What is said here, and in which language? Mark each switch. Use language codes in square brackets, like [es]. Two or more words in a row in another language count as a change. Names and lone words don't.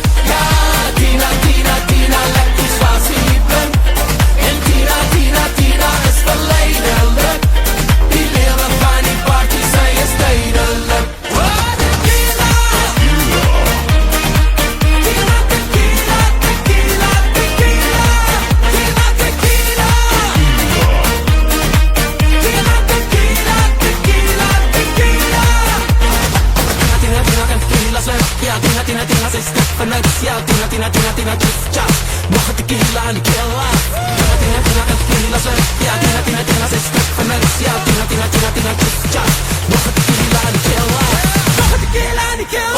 [nl] Ja, Tina, Tina, Tina, lekker spasibel. En Tina, Tina, Tina is verleidelijk. Die leven van die party, zij is tijdelijk. Oh, tequila. Tina, tequila, tequila, tequila. Tina, tequila. Tina, tequila, tequila, tequila. Tina, Tina kan tequila slip. Ja, Tina, Tina, Tina, zij stikt vanuit. Ja, Tina, Tina, Tina, Tina, [en] just chop. [nl] Nog een tequila en ik kill af. Tina, Tina, Tina kan tequila slip. Ja, Tina, Tina, Tina, zij stikt vanuit. Ja, Tina, Tina, Tina, Tina, [en] just chop. [nl] Nog een tequila en ik kill af. Nog een tequila en ik kill af.